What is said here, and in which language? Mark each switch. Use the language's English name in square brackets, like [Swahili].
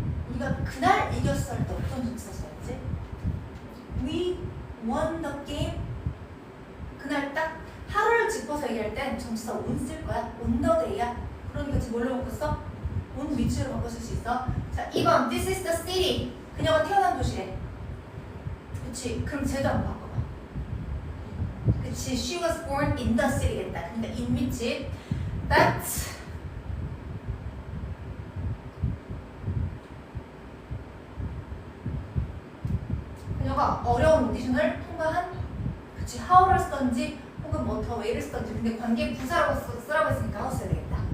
[Korean] 우리가 그날 이겼어 할 때 어떤 전치사 써야지? [English] We won the game. [Korean] 그날 딱 하루를 짚어서 얘기할 땐 전치사 on 쓸 거야. on the day야. 그러니까 지금 뭘로 바꿨어? on which로 바꿨을 수 있어. [English] 자, 2번 This is the city. [Korean] 그녀가 태어난 도시래. 그치. 그럼 쟤도 한번 바꿔봐. 그치. [English] She was born in the city겠다. [Korean] 그러니까 in which that 그녀가 어려운 오디션을 통과한. 그치. how를 쓰던지 혹은 뭐 더 way를 쓰던지. 근데 관계 부사라고 쓰라고 했으니까 how 써야 되겠다.